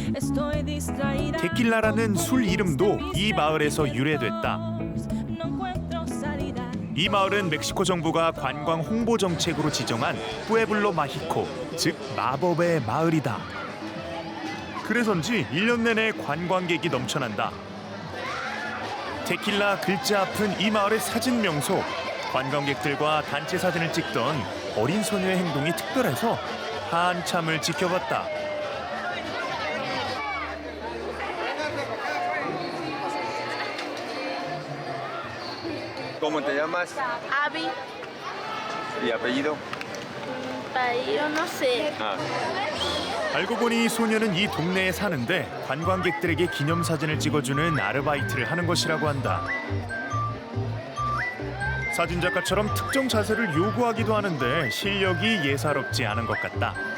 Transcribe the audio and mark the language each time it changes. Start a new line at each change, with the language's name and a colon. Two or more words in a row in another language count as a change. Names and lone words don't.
Spanish: estoy distraída.
Korean: 테킬라라는 술 이름도 이 마을에서 유래됐다.
Spanish: No encuentro salida.
Korean: 이 마을은 멕시코 정부가 관광 홍보 정책으로 지정한
Spanish: Pueblo Mágico,
Korean: 즉 마법의 마을이다. 그래서인지 1년 내내 관광객이 넘쳐난다. 테킬라 글자 앞은 이 마을의 사진 명소. 관광객들과 단체 사진을 찍던 어린 소녀의 행동이 특별해서 한참을 지켜봤다.
Spanish: ¿Cómo te llamas? Avi, ¿Y apellido? yo no sé. Ah,
Korean: 알고 보니 소녀는 이 동네에 사는데 관광객들에게 기념사진을 찍어주는 아르바이트를 하는 것이라고 한다. 사진작가처럼 특정 자세를 요구하기도 하는데 실력이 예사롭지 않은 것 같다.